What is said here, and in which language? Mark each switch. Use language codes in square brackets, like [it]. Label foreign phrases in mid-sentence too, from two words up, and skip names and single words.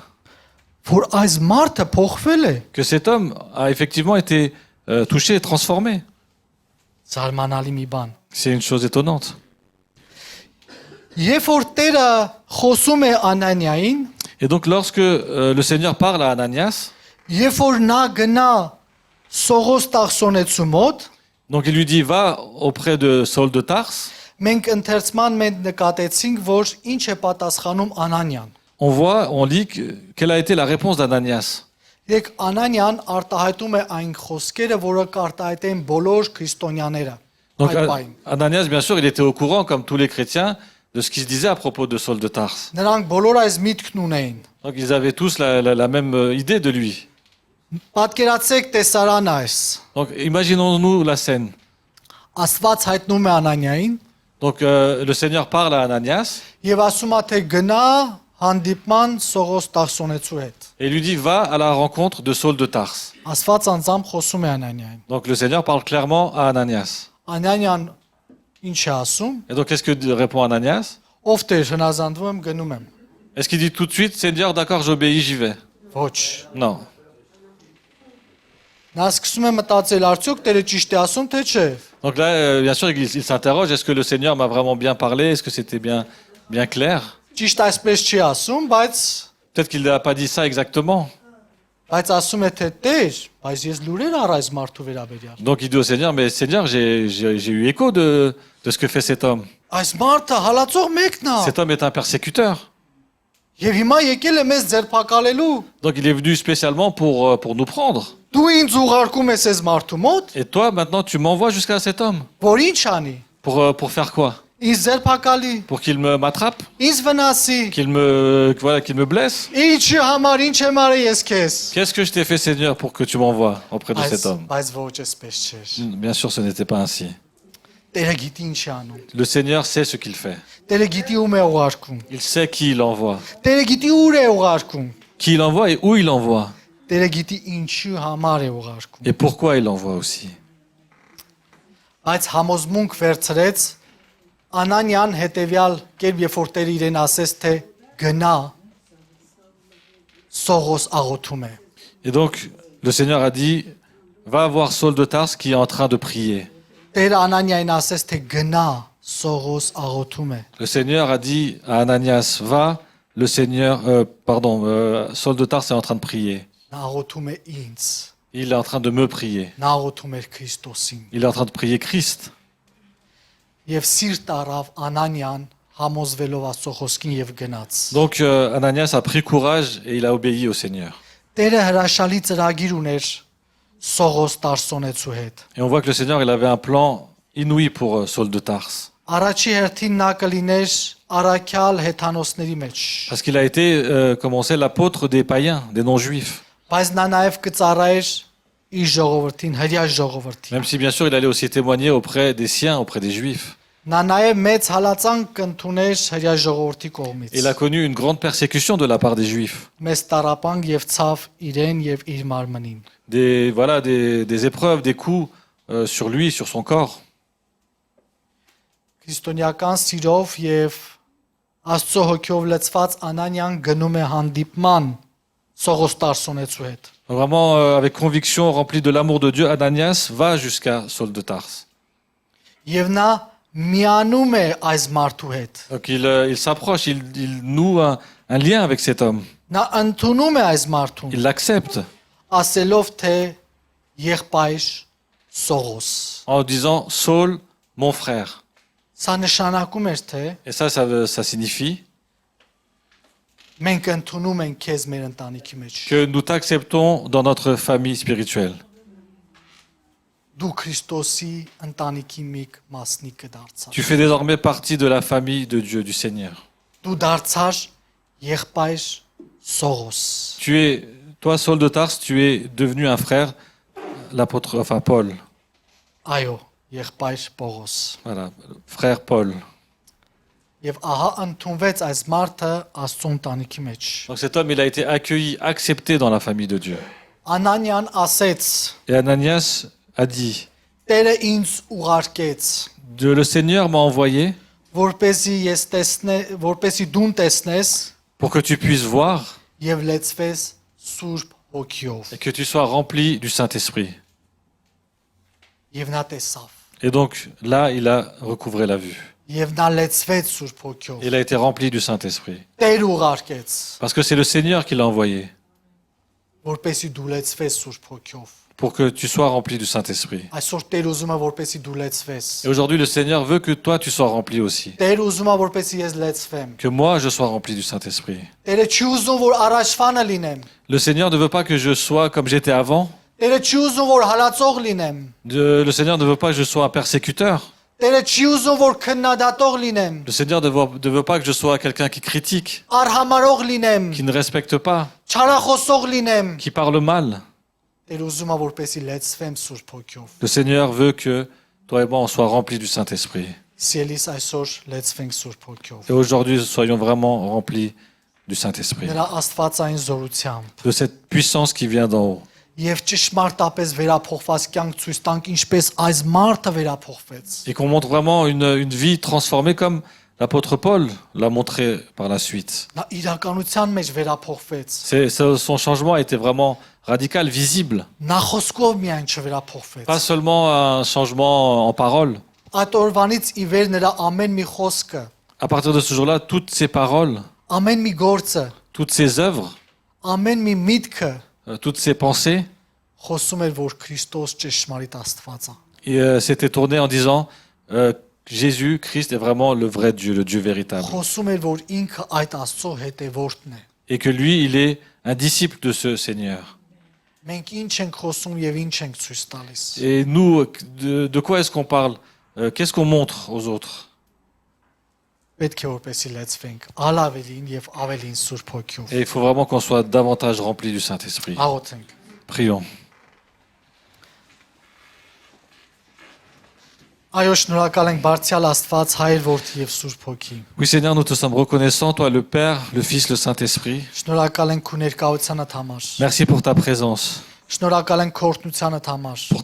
[hy] որ այս մարդը փոխվել է։ [fr] que cet homme a effectivement été touché et transformé. [hy] Զարմանալի մի բան։ [fr] C'est une chose étonnante. [hy] Երբ որ Տերը խոսում է Անանիային, [fr] Et donc, lorsque le Seigneur parle à Ananias, [hy] երբ որ նա գնա Սողոս Տարսոնեցու մոտ, [fr] donc il lui dit, va auprès de Saul de Tarse, [hy] մենք ընթերցման մենք նկատեցինք, որ ինչ է պատասխանում Անանիան։ [fr] on lit quelle a été la réponse d'Ananias. [hy] Եկ Անանիան արտահայտում է այն խոսքերը, որը կարտահայտեն բոլոր քրիստոնյաները։ [fr] Donc [hy] Այդ պահին։ [fr] Ananias, bien sûr, il était au courant, comme tous les chrétiens, de ce qui se disait à propos de Saul de Tarse. [hy] Նրանք բոլոր այս միտքն ունեին։ [fr] Donc ils avaient tous la même idée de lui. [hy] Պատկերացեք տեսարան այս։ [fr] Donc imaginons-nous la scène. [hy] Աստված հայտնում է Անանիային [fr] Donc le Seigneur parle à Ananias [hy] եւ ասում է թե գնա հանդիպման Սողոս Տարսոնեցու հետ։ [fr] et il lui dit, va à la rencontre de Saul de Tarse. [hy] Աստված անձամբ խոսում է Անանիային։ [fr] Donc le Seigneur parle clairement à Ananias. [hy] Անանիան ինչ է ասում։ [fr] Et donc qu'est-ce que répond Ananias? [hy] Ով Տեր, հնազանդվում եմ, գնում եմ։ [fr] Est-ce qu'il dit tout de suite, Seigneur, d'accord, j'obéis, j'y vais? [hy] Ոչ։ [fr] Non. [hy] Նա սկսում է մտածել, արդյոք Տերը ճիշտ է ասում, թե չէ։ [fr] Donc là, bien sûr, il s'interroge, est-ce que le Seigneur m'a vraiment bien parlé? Est-ce que c'était bien clair? [hy] Ճիշտ այսպես չի ասում, բայց [fr] Peut-être qu'il n'a pas dit ça exactement. [hy] ասում է թե Տեր, բայց ես լուրեր առ այս մարդու վերաբերյալ։ [fr] Donc il dit au Seigneur, mais Seigneur, j'ai eu écho de ce que fait cet homme. [hy] Այս մարդը հալածող մեկն է։ [fr] Cet homme est un persécuteur. [hy] Եվ հիմա եկել է մեզ ձերբակալելու։ [fr] Donc il est venu spécialement pour nous prendre. [hy] Դու ինձ ուղարկում ես այս մարդու մոտ, [fr] Et toi, maintenant, tu m'envoies jusqu'à cet homme. [hy] որ ինչ անի։ [fr] Pour faire quoi? [hy] Ինձ ձերբակալի, [fr] Pour qu'il m'attrape? [hy] ինձ վնասի։ [fr] Qu'il me blesse? [hy] Ինչի համար ինչ եմ արել ես քեզ։ [fr] Qu'est-ce que je t'ai fait, Seigneur, pour que tu m'envoies auprès de cet homme? [hy] Բայց ոչ էսպես չէր։ [fr] Bien sûr, ce n'était pas ainsi. [hy] Տերը գիտի ինչ է անում։ [fr] Le Seigneur sait ce qu'il fait. [hy] Տերը գիտի ում է ուղարկում։ [fr] Il sait qui il envoie. [hy] Տերը գիտի ուր է ուղարկում։ [fr] Qui il envoie et où il envoie. [hy] Տերը գիտի ինչի համար է ուղարկում։ [fr] Et pourquoi il envoie aussi. [hy] Բայց համոզմունք վերցրեց Անանյան հետևյալ կերպ, երբ որ Տերը իրեն ասեց, թե գնա Սողոս աղոթում է։ [fr] Et donc, le Seigneur a dit, va voir Saul de Tarse qui est en train de prier. [hy] Տերը Անանիային ասեց, թե գնա Սողոս աղոթում է։ [fr] Le Seigneur a dit à Ananias, va, le Seigneur, Saul de Tarse est en train de prier. [hy] Նա աղոթում է ինձ։ [fr] Il est en train de me prier. [hy] Նա աղոթում էր Քրիստոսին։ [fr] Il est en train de prier Christ. [hy] Եվ սիրտ արավ Անանիան համոզվելով Աստծո խոսքին եւ գնաց։ [fr] Donc, Ananias a pris courage et il a obéi au Seigneur. [hy] Տերը հրաշալի ծրագիր ուներ Սողոս Տարսոնեցու հետ։ [fr] Et on voit que le Seigneur, il avait un plan inouï pour Saul de Tarse. [hy] Առաջի հերթին նա կլիներ Արաքյալ հեթանոսների մեջ։ [fr] Parce qu'il a été, comme on sait, l'apôtre des païens, des non-juifs. [hy] Բայց նա նաև կծառայեր իր ժողովրդին, հրյա ժողովրդին։ [fr] Même si, bien sûr, il allait aussi témoigner auprès des siens, auprès des juifs. [hy] Նա նաև մեծ հալածանք կընդուներ հրյա ժողովրդի կողմից։ [fr] Il a connu une grande persécution de la part des juifs. [hy] Մեծ տարապանք եւ ցավ իրեն եւ իր մարմնին։ [fr] Des épreuves, des coups sur lui, sur son corps. [hy] Քրիստոնեական սիրով եւ Աստծո հոգով լցված Անանիան գնում է հանդիպման Սողոս Տարսոնեցու հետ։ [fr] Vraiment, avec conviction, rempli de l'amour de Dieu, Ananias va jusqu'à Saul de Tarse. [hy] Եվ նա միանում է այս մարդու հետ։ [fr] Donc il s'approche, il noue un lien avec cet homme. [hy] Նա ընդունում է այս մարդուն, [fr] Il l'accepte [hy] ասելով թե եղբայր Սողոս։ [fr] en disant Saul, mon frère. [hy] Սա նշանակում էր թե [fr] Et ça signifie [hy] մենք ընդունում ենք քեզ մեր ընտանիքի մեջ։ [fr] que nous t'acceptons dans notre famille spirituelle. [hy] Դու Քրիստոսի ընտանիքի մի մասնիկը դարձար։ [fr] Tu fais désormais partie de la famille de Dieu, du Seigneur. [hy] Դու դարձար եղբայր Սողոս։ [fr] Toi, Saul de Tarse, tu es devenu un frère, Paul. [hy] Այո, եղբայր Պողոս։ [fr] Voilà, frère Paul. [hy] Եվ ահա ընդունվեց այս մարդը Աստծո ընտանիքի մեջ։ [fr] Donc cet homme, il a été accueilli, accepté dans la famille de Dieu. [hy] Անանիան ասեց. [fr] Et Ananias a dit, [hy] Տերը ինձ ուղարկեց, [fr] le Seigneur m'a envoyé [hy] որպեսի դուն տեսնես [fr] pour que tu puisses voir [hy] եւ լեցվես Սուրբ Հոգիով։ [fr] et que tu sois rempli du Saint-Esprit. [hy] Եվ նա տեսավ։ [fr] Et donc là, il a recouvré la vue. [hy] Եվ նա լեցվեց Սուրբ Հոգիով։ [fr] Il a été rempli du Saint-Esprit. [hy] Տեր ուղարկեց, [fr] Parce que c'est le Seigneur qui l'a envoyé [hy] որպեսի դու լեցվես Սուրբ Հոգիով։ [fr] pour que tu sois rempli du Saint-Esprit. [hy] Այսօր Տեր ուզում է որպեսի դու լեցվես։ [fr] Et aujourd'hui, le Seigneur veut que toi, tu sois rempli aussi. [hy] Տեր ուզում է որպեսի ես լեցվեմ։ [fr] Que moi, je sois rempli du Saint-Esprit. [hy] Տերը չի ուզում որ առաջվանը լինեմ։ [fr] Le Seigneur ne veut pas que je sois comme j'étais avant. [hy] Տերը չի ուզում որ հալածող լինեմ։ [fr] Le Seigneur ne veut pas que je sois un persécuteur. [hy] Տերը չի ուզում որ քննադատող լինեմ։ [fr] Le Seigneur ne veut pas que je sois quelqu'un qui critique, [hy] Արհամարող լինեմ։ [fr] qui ne respecte pas, [hy] Չարախոսող լինեմ։ [fr] qui parle mal. [hy] Տեր ուզում է որպեսի լեցվեմ Սուրբ Հոգիով։ [fr] Le Seigneur veut que toi et moi, on soit remplis du Saint-Esprit. [hy] Սիրելիս այսօր լեցվենք Սուրբ Հոգիով։ [fr] Et aujourd'hui, soyons vraiment remplis du Saint-Esprit, [hy] Նրա աստվածային զորությամբ [fr] de cette puissance qui vient d'en haut. [hy] եւ ճշմարտապես վերափոխված կյանք ցույց տանք ինչպես այս մարդը վերափոխվեց։ [fr] Et qu'on montre vraiment une vie transformée comme l'apôtre Paul l'a montré par la suite. [hy] Նա իրականության մեջ վերափոխվեց։ [fr] Son changement a été vraiment radical, visible. [hy] Նա խոսքով միայն չվերափոխվեց։ [fr] Pas seulement un changement en parole. [hy] Այդ օրվանից ի վեր նրա ամեն մի խոսքը, [fr] À partir de ce jour-là, toutes ces paroles, [hy] ամեն մի գործը, [fr] toutes ces œuvres, [hy] ամեն մի միտքը [fr] toutes ces pensées, [hy] խոսում էր որ Քրիստոս ճշմարիտ Աստված է։ [fr] et s'étaient tournées en disant Jésus, Christ est vraiment le vrai Dieu, le Dieu véritable. [hy] Խոսում էր որ ինքը այդ Աստծո հետևորդն է։ [fr] Et que lui, il est un disciple de ce Seigneur. [hy] Մենք ինչ ենք խոսում եւ ինչ ենք ցույց տալիս։ [fr] Et nous, de quoi est-ce qu'on parle? Qu'est-ce qu'on montre aux autres? [hy] Պետք է որպեսի լեցվենք ալավելին եւ ավելին Սուրբ Հոգիով։ [fr] Et il faut vraiment qu'on soit davantage rempli du Saint-Esprit. [hy] Աղոթենք։ [fr] Prions. [hy] Այո, շնորհակալ ենք Բարձյալ Աստված, Հայր, Որդի եւ Սուրբ Հոգի։ [fr] Oui, Seigneur, nous te sommes reconnaissants, toi, le Père, le Fils, le Saint-Esprit. [hy] Շնորհակալ ենք քո ներկայությանդ համար։ [fr] Merci pour ta présence, [hy] Շնորհակալ ենք քո օրհնությանդ համար։